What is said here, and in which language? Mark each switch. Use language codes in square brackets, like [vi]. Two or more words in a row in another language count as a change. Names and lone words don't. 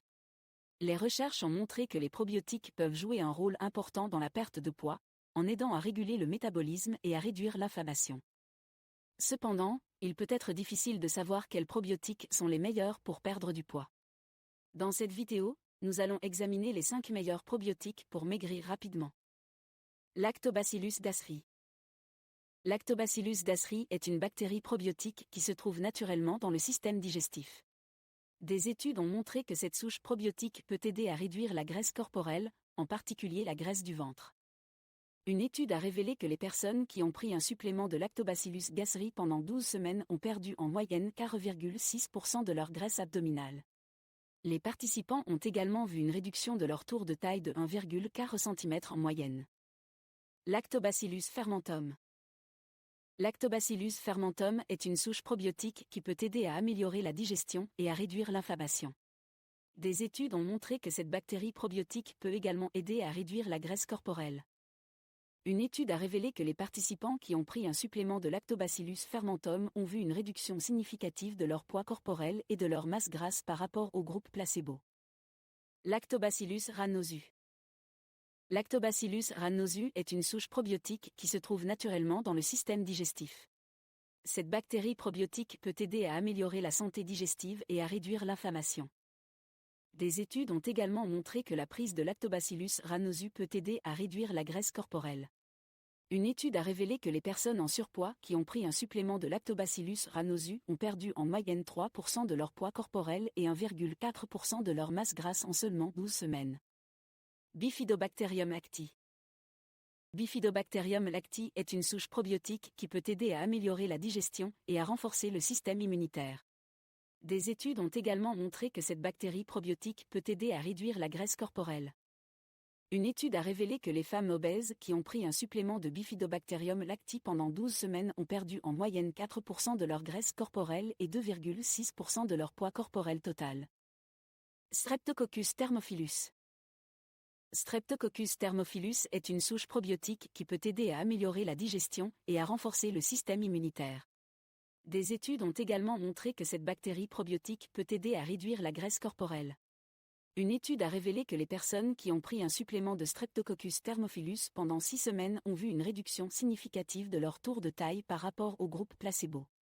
[fr] Les recherches ont montré que les probiotiques peuvent jouer un rôle important dans la perte de poids, en aidant à réguler le métabolisme et à réduire l'inflammation. Cependant, il peut être difficile de savoir quels probiotiques sont les meilleurs pour perdre du poids. Dans cette vidéo, nous allons examiner les 5 meilleurs probiotiques pour maigrir rapidement. Lactobacillus gasseri. Lactobacillus gasseri est une bactérie probiotique qui se trouve naturellement dans le système digestif. Des études ont montré que cette souche probiotique peut aider à réduire la graisse corporelle, en particulier la graisse du ventre. Une étude a révélé que les personnes qui ont pris un supplément de Lactobacillus gasseri pendant 12 semaines ont perdu en moyenne 4,6% de leur graisse abdominale. Les participants ont également vu une réduction de leur tour de taille de 1,4 cm en moyenne. Lactobacillus fermentum. Lactobacillus fermentum est une souche probiotique qui peut aider à améliorer la digestion et à réduire l'inflammation. Des études ont montré que cette bactérie probiotique peut également aider à réduire la graisse corporelle. Une étude a révélé que les participants qui ont pris un supplément de Lactobacillus fermentum ont vu une réduction significative de leur poids corporel et de leur masse grasse par rapport au groupe placebo. Lactobacillus rhamnosus. Lactobacillus rhamnosus est une souche probiotique qui se trouve naturellement dans le système digestif. Cette bactérie probiotique peut aider à améliorer la santé digestive et à réduire l'inflammation. Des études ont également montré que la prise de Lactobacillus rhamnosus peut aider à réduire la graisse corporelle. Une étude a révélé que les personnes en surpoids qui ont pris un supplément de Lactobacillus rhamnosus ont perdu en moyenne 3% de leur poids corporel et 1,4% de leur masse grasse en seulement 12 semaines. Bifidobacterium lacti. Bifidobacterium lacti est une souche probiotique qui peut aider à améliorer la digestion et à renforcer le système immunitaire. Des études ont également montré que cette bactérie probiotique peut aider à réduire la graisse corporelle. Une étude a révélé que les femmes obèses qui ont pris un supplément de Bifidobacterium lacti pendant 12 semaines ont perdu en moyenne 4% de leur graisse corporelle et 2,6% de leur poids corporel total. Streptococcus thermophilus. Streptococcus thermophilus est une souche probiotique qui peut aider à améliorer la digestion et à renforcer le système immunitaire. Des études ont également montré que cette bactérie probiotique peut aider à réduire la graisse corporelle. Une étude a révélé que les personnes qui ont pris un supplément de Streptococcus thermophilus pendant 6 semaines ont vu une réduction significative de leur tour de taille par rapport au groupe placebo.